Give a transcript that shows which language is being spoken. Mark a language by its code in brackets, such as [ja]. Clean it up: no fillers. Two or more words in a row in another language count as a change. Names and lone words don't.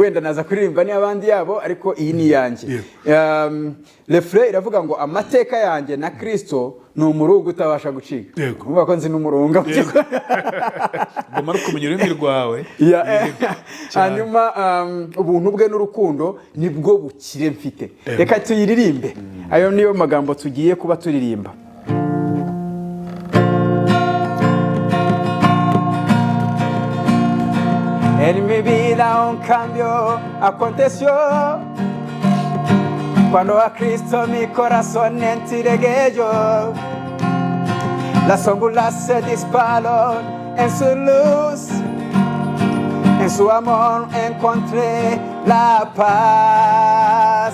[rw] Wenda naza kuririmba ni abandi yabo ariko iyi ni yanjye. Refre iravuga ngo amateka yanjye na Kristo ni umurungu utabasha gucika. Yego. Umva ko nzi n'umurunga. Ngoma no kumenya ururimi rwawe. Hanyuma ubuntu bwe n'urukundo nibwo bukire mfite. Reka tuyiririmbe. Ayo niyo magambo tugiye kuba turirimba. [es] En mi vida un cambio aconteció cuando a Cristo mi corazón entregué yo. Las sombras se dispararon en su luz, en su amor encontré la paz.